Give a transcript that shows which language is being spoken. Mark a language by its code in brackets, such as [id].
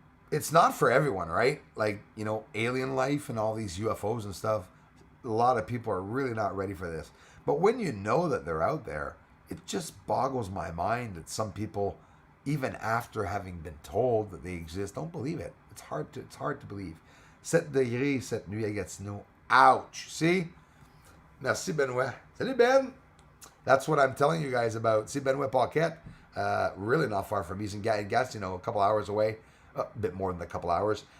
[en] It's not for everyone, right? Like, alien life and all these UFOs and stuff. A lot of people are really not ready for this. But when you know that they're out there, it just boggles my mind that some people, even after having been told that they exist, don't believe it. It's hard to believe. [fr] 7 degrés cette nuit à Gatineau. [en] Ouch. See? [fr] Merci, Benoit. Salut, Ben. [en] That's what I'm telling you guys about. See, Benoit Paquette, really not far from me. He's in Gatineau, a couple hours away. A bit more than a couple hours.